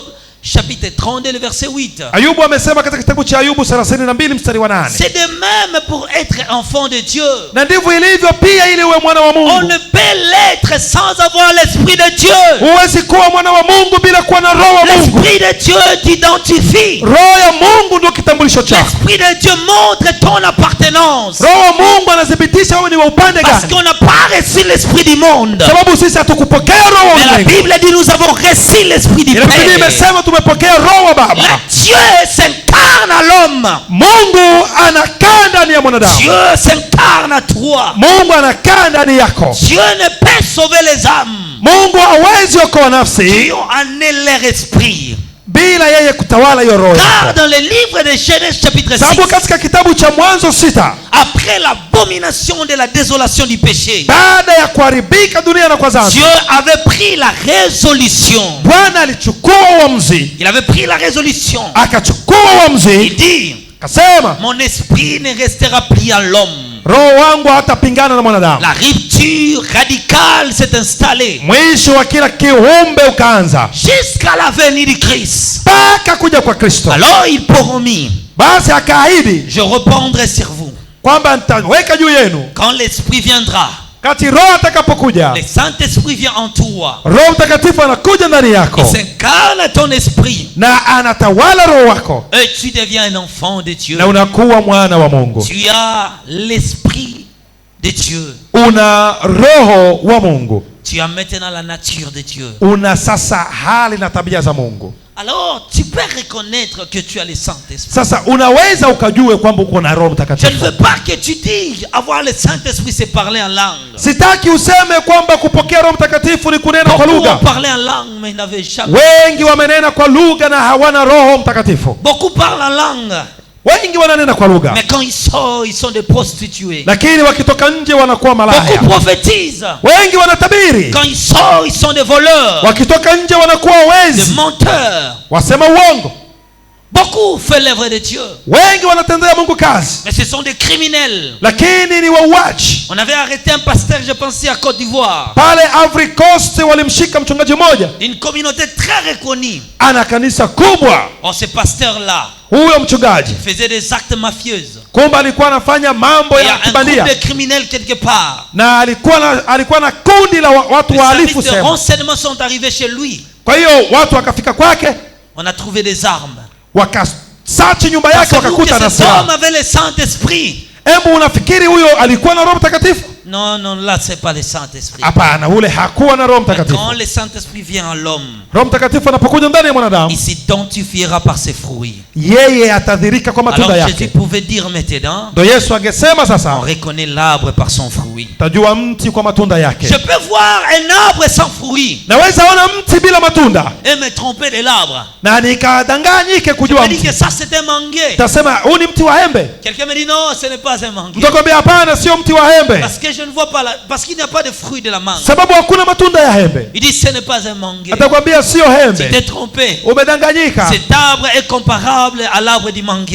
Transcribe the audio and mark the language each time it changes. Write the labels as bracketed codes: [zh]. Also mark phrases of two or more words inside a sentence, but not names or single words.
[fr] Chapitre 32, le verset 8. [sw] Ayubu amesema katika kitabu cha Ayubu 32 mstari wa 8. [fr] C'est de même pour être enfant de Dieu. [sw] Na ndivyo ilivyo pia ili uwe mwana wa Mungu. [fr] On ne peut l'être sans avoir l'esprit de Dieu. [sw] Huwezi kuwa mwana wa Mungu bila kuwa na roho wa Mungu. [fr] L'esprit de Dieu t'identifie. [sw] Roho ya Mungu ndio kitambulisho chako. [fr] L'esprit de Dieu montre ton appartenance. [sw] Roho wa Mungu anathibitisha wewe ni wa upande gani. [fr] Parce qu'on n'a pas reçu l'esprit du monde. [sw] Sababu sisi hatukupokea roho wa Mungu. [fr] La Bible dit nous avons reçu l'esprit du Père. [sw] Biblia imesema tumepokea roho wa Baba. [fr] Dieu s'incarne à l'homme. [sw] Mungu anakaa ndani ya mwanadamu. [fr] Dieu s'incarne à toi. [sw] Mungu anakaa ndani yako. [fr] Dieu ne peut sauver les âmes. [sw] Mungu hawezi okoa nafsi. [fr] Dieu en est leur esprit. [sw] Bila yeye kutawala hiyo roho. [fr] Car dans le livre de Genèse chapitre 6. [sw] Sababu katika kitabu cha Mwanzo 6. [fr] Après l'abomination de la désolation du péché. [sw] Baada ya kuharibika dunia na kwa dhambi. [fr] Dieu avait pris la résolution. [sw] Bwana alichukua uamuzi. [fr] Il avait pris la résolution. [sw] Akachukua uamuzi. [fr] Il dit, [sw] akasema, [fr] mon esprit ne restera plus à l'homme. [sw] Roho wangu hatapingana na mwanadamu. [fr] La rupture radicale s'est installée. [sw] Mwisho wa kila kiumbe ukaanza. [fr] Jusqu'à la venue du Christ. [sw] Mpaka kuja kwa Kristo. [fr] Alors il promet. [sw] Basi akaahidi, [fr] je reprendrai sur vous. [sw] Kwamba nitaweka juu yenu. [fr] Quand l'esprit viendra. [sw] Kati roho atakapokuja. [fr] Le Saint-Esprit vient en toi. [sw] Roho Mtakatifu anakuja ndani yako. [fr] Il s'incarne ton esprit. [sw] Na anatawala roho wako. [fr] Et tu deviens un enfant de Dieu. [sw] Na unakuwa mwana wa Mungu. [fr] Tu as l'esprit de Dieu. [sw] Una roho wa Mungu. [fr] Tu as maintenant la nature de Dieu. [sw] Una sasa hali na tabia za Mungu. [fr] Alors tu peux reconnaître que tu as le Saint-Esprit. [sw] Sasa unaweza ukajue kwamba uko na Roho [fr] Je ne [sw] Mtakatifu. [fr] veux pas que tu dises avoir le Saint-Esprit c'est parler en langue. [sw] Sitaki useme kwamba kupokea Roho Mtakatifu ni kunena kwa [fr] Beaucoup ont [sw] lugha. [fr] parlé en langue mais n'avaient jamais. [sw] Wengi wamenena kwa lugha na hawana Roho Mtakatifu. [fr] Beaucoup parlent en langue [sw] Wengi wananena kwa lugha, [fr] mais quand ils sortent ils sont des prostituées. [sw] lakini wakitoka nje wanakuwa malaya. [fr] Beaucoup prophétisent. [sw] Wengi wanatabiri, [fr] Quand ils sortent ils sont des voleurs, [sw] wakitoka nje wanakuwa [fr] des [sw] wezi, [fr] menteurs. [sw] wasema uongo. [fr] Beaucoup font l'œuvre de Dieu [sw] Wengi wanatendea Mungu kazi, [fr] mais ce sont des criminels. [sw] lakini ni wauaji. [fr] On avait arrêté un pasteur, je pensais à Côte d'Ivoire, [sw] Pale Ivory Coast walimshika mchungaji mmoja, [fr] d'une communauté très reconnue. [sw] ana kanisa kubwa. [fr] Oh, ce pasteur-là [sw] Huyo mchungaji [fr] faisait des actes mafieux. [sw] kumbe alikuwa anafanya mambo [fr] Il y a [sw] ya [fr] un groupe [sw] kibandia, [fr] de criminels quelque part. [sw] na alikuwa na kundi la watu [fr] Les [sw] wahalifu [fr] services de [sw] sema. [fr] renseignement sont arrivés chez lui. [sw] Kwa hiyo watu wakafika kwake, [fr] On a trouvé des armes. [sw] wakasachi nyumba yake, [fr] Pensez-vous que [sw] wakakuta na [fr] cet homme [sw] silaha. [fr] avait le Saint-Esprit? [sw] Hebu unafikiri huyo alikuwa na Roho Mtakatifu? [fr] Non, non, là c'est pas le Saint-Esprit. [sw] Hapana, ule hakuwa na Roho [fr] Mais [sw] Mtakatifu. [fr] quand le Saint-Esprit vient en l'homme, [sw] Roho Mtakatifu anapokuja ndani ya mwanadamu, [fr] il s'identifiera par ses fruits. [sw] yeye atadhirika kwa matunda [fr] Alors Jésus [sw] yake. [fr] pouvait dire maintenant, [sw] Ndio Yesu angesema [fr] on [sw] sasa, [fr] reconnaît l'arbre par son fruit. [sw] tajua mti kwa matunda yake. [fr] Je peux voir un arbre sans fruit [sw] Naweza ona mti bila matunda [fr] et me tromper de l'arbre. [sw] na nikadanganyike [fr] Je [sw] kujua [fr] me dis que [sw] mti. [fr] ça c'est un manguier. [sw] Tasema huu ni mti wa embe. [fr] Quelqu'un me dit non, ce n'est pas un manguier. [sw] Mtakwambia hapana, sio mti wa embe, [fr] Parce que je ne vois pas parce qu'il n'y a pas de fruit de la mangue. [sw] sababu hakuna matunda ya embe. [fr] Il dit ce n'est pas un manguier. [sw] Atakwambia sio [fr] Tu [sw] embe, [fr] t'es trompé. [sw] umedanganyika. [fr] Cet arbre est comparable à l'arbre du manguier.